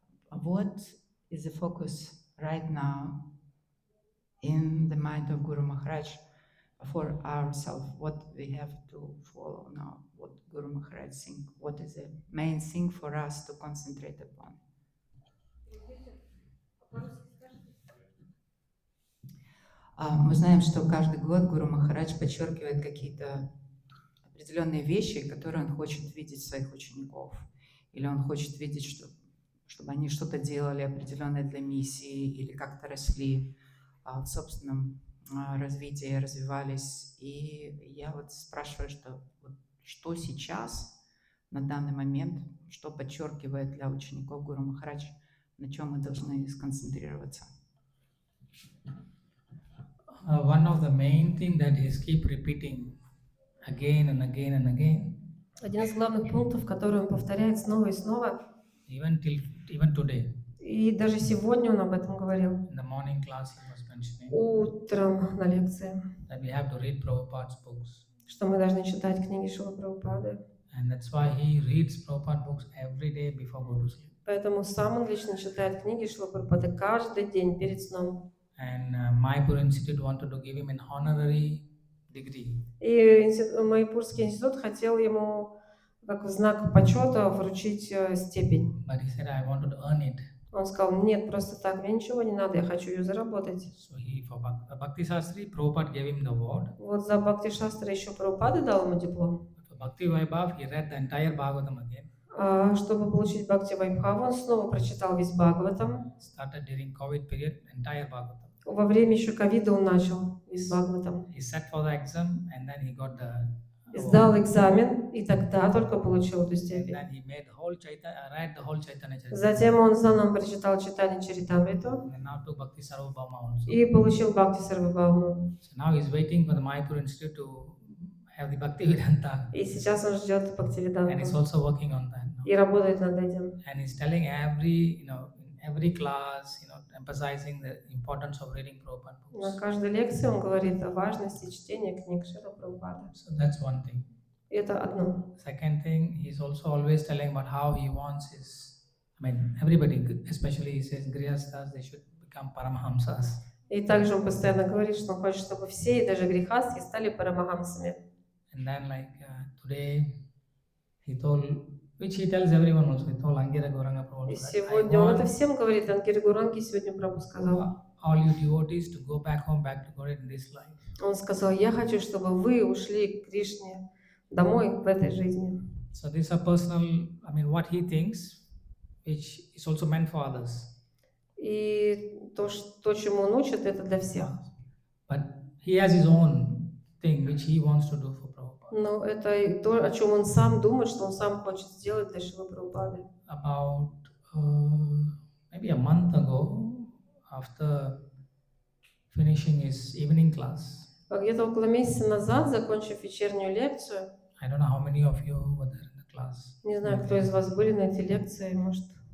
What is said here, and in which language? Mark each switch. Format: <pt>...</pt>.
<en>What is the focus right now in the mind of Guru Maharaj for ourselves? What we have to follow now? What Guru Maharaj think? What is the main thing for us to concentrate upon?</en> <ru>Мы знаем, что каждый год Гуру Махарадж подчеркивает какие-то определенные вещи, которые он хочет видеть в своих учеников. Или он хочет видеть, чтобы они что-то делали определенное для миссии, или как-то росли в собственном развитии, развивались. И я вот спрашиваю, что сейчас, на данный момент, что подчеркивает для учеников Гуру Махарадж, на чем мы должны сконцентрироваться?</ru> <en>One of the main thing that he keep repeating again and again and again.</en> <ru>Один из главных пунктов, который он повторяет снова и снова.</ru> <en>Even today.</en> <ru>И даже сегодня он об этом говорил.</ru> <en>In the morning class he was mentioning.</en> <ru>Утром на лекции.</ru> <en>That we have to read Prabhupada's books.</en> <ru>Что мы должны читать книги Шрилы Прабхупады.</ru> <en>And that's why he reads Prabhupada books every day before going to sleep.</en> <ru>Поэтому сам он лично читает книги Шрилы Прабхупады каждый день перед сном.</ru> <en>And Mayapur Institute wanted to give him an honorary degree.</en> <ru>И Майяпурский институт хотел ему как в знак почета вручить степень.</ru> <en>But he said, I wanted to earn it.</en> <ru>Он сказал, нет, просто так, мне ничего не надо, я хочу ее заработать.</ru> <en>So he, for Bhakti Shastri, Prabhupada gave him the award.</en> <ru>Вот за Бхакти Шастра еще Прабхупада дал ему диплом.</ru> <en>For Bhakti Vaibhav, he read the entire Bhagavatam again.</en> <ru>А чтобы получить Бхакти Вайбхаву, он снова прочитал весь Бхагаватам.</ru> <en>Started during COVID period, entire Bhagavatam.</en> <ru>Во время еще ковида он начал весь Бхагаватам.</ru> <en>He sat for the exam and then he got the</en> <ru>Сдал экзамен, и тогда только получил эту степень.</ru> <en>then he made whole read the whole Chaitanya Charitamrita.</en> <ru>Затем он заново прочитал Чайтанья Чаритамриту</ru> <en>And now took Bhakti Sarvabhauma also.</en> <ru>и получил Бхакти Сарвабхауму.</ru> <en>So now he's waiting for the Mayapur Institute to have the Bhakti Vedanta.</en> <ru>И сейчас он ждет</ru> <en>And he's</en> <ru>Бхактивиданту</ru> <en>also working on that now.</en> <ru>и работает над этим.</ru> <en>And he's telling every class, emphasizing the importance of reading Prabhupada</en> <ru>На</ru> <en>books.</en> <ru>каждой лекции он говорит о важности чтения книг Шрила Прабхупады.</ru> <en>So that's one thing.</en> <ru>Это одно.</ru> <en>Second thing, he's also always telling about how he wants everybody, especially he says Grihasthas, they should become Paramahamsas.</en> <ru>И также он постоянно говорит, что он хочет, чтобы все, и даже грехастхи, стали парамахамсами.</ru> <en>And then today, he told, which he tells everyone also, he told Angira Gauranga Prabhu.</en> <ru>И сегодня он это всем говорит, Ангири Гуранги сегодня Прабху сказал.</ru> <en>All you devotees to go back home, back to God in this life.</en> <ru>Он сказал, я хочу, чтобы вы ушли к Кришне домой в этой жизни.</ru> <en>So these are personal, what he thinks, which is also meant for others.</en> <ru>И то, чему он учит, это для всех.</ru> <en>But he has his own thing which he wants to do for Prabhupada.</en> <ru>Но это и то, о чем он сам думает, что он сам хочет сделать для Шрилы Прабхупады.</ru> <en>About maybe a month ago, after finishing his evening class,</en> <ru>Где-то около месяца назад, закончив вечернюю лекцию,</ru> <en>I don't know how many of you were there in the class.</en> <ru>не знаю, кто из вас были на этой лекции, может,</ru>